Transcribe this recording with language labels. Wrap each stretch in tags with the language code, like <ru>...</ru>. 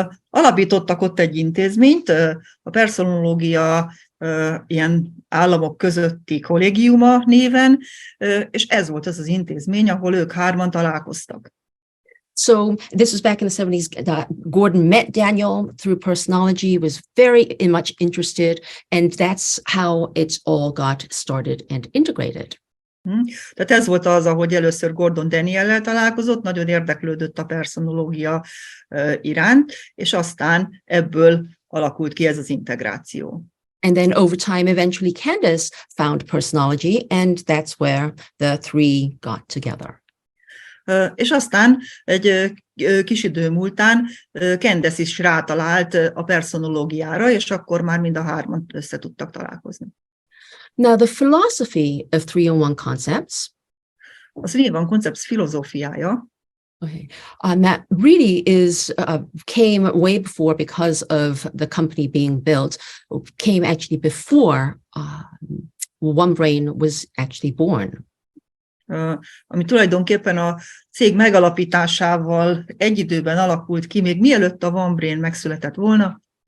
<hu>Alapítottak ott egy intézményt, a personológia ilyen államok közötti kollégiuma néven, és ez volt az az intézmény, ahol ők hárman találkoztak.</hu> <en>So this was back in the 70s. Gordon met Daniel through personology, was very much interested, and that's how it's all got started and integrated.</en> <hu>Tehát ez volt az, ahogy először Gordon Daniellel találkozott, nagyon érdeklődött a personológia iránt, és aztán ebből alakult ki ez az integráció.</hu> <en>And then over time, eventually Candace found personology, and that's where the three got together.</en> <hu>És aztán egy kis idő múltán Candace is rátalált a personológiára, és akkor már mind a hárman össze tudtak találkozni.</hu> <en>Now, the philosophy of 3-in-1 concepts,</en> <hu>A 3-in-1 koncept filozófiája,</hu> <en>okay, that really came way before because of the company being built, came actually before One Brain was actually born.</en> <hu>ami tulajdonképpen a cég megalapításával egy időben alakult ki, még mielőtt a One Brain megszületett volna.</hu>